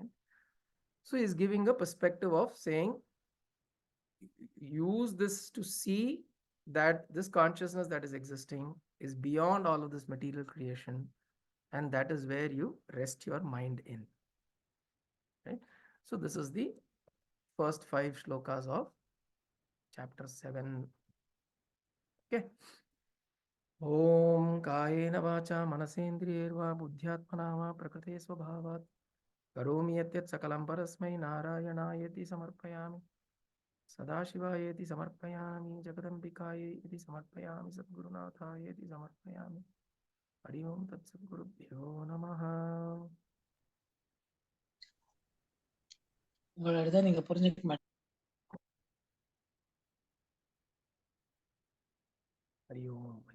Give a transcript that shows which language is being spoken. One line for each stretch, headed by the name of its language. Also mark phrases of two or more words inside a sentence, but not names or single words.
English: So he's giving a perspective of saying, use this to see that this consciousness that is existing is beyond all of this material creation, and that is where you rest your mind in. Right? So this is the first 5 shlokas of chapter 7. Okay.
Sanskrit: ॐ कायेन वाच मनसेन्द्रियेर्व बुद्ध्यात्मना व प्रकृते स्वभावात् करोमि यत्यत् सकलं परस्मै नारायणायेति समर्पयामि सदाशिवायेति समर्पयामि जगदम्बिकायेति समर्पयामि सद्गुरुनाथायेति समर्पयामि हरि ॐ तत् सद्गुरुभ्यो नमः.
Tamil: உங்களோட நீங்க புரிஞ்சுக்க மாட்டீங்க.
Sanskrit: हरि ॐ.